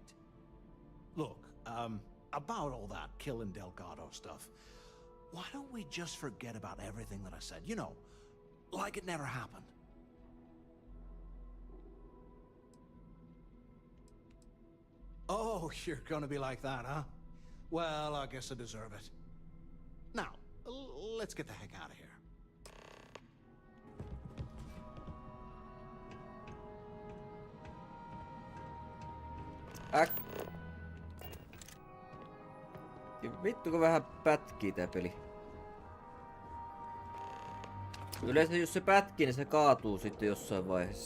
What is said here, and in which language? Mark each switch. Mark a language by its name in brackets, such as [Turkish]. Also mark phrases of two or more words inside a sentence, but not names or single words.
[English] Look, about all that killing Delgado stuff, why don't we just forget about everything that I said? You know, like it never happened. Oh, you're gonna be like that, huh? Well, I guess I deserve it. Now, let's get the heck out of here. [Finnish] Vittu kun vähän pätkii tää peli. Yleensä jos se pätkii, niin se kaatuu sitten jossain vaiheessa.